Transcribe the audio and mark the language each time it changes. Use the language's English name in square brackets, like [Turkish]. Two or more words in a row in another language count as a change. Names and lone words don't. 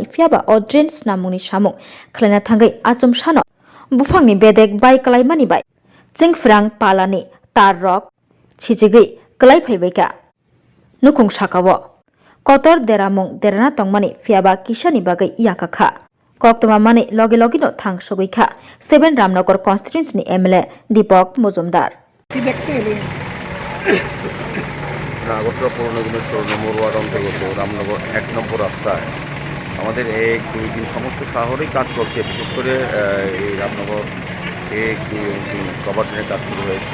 [Kok Borok] fiaba o drains namungni samung khlaina thangai achum sano bufangni bedek bai kalaimani bai chingfrang palani tar rok chijigai klai phaibaika nukung sakawo kotor deramung derana tongmani fiaba kisani bagai yakakha koktoma mani loge no thangsogoikha 7 Ramnagar constituency ni MLA Deepak Mojumdar [Bangla] কি দেখতে এলেন? আগরতলা পৌর নিগমের 16 নম্বর ওয়ার্ড অন্তর্গত রামনগর 1 নম্বর রাস্তায় আমাদের 1-2-3 সমস্ত শহরেই কাজ চলছে। বিশেষ করে এই রামনগর 1-2 এবং 3 কভারড্রেনের কাজ শুরু হয়েছে।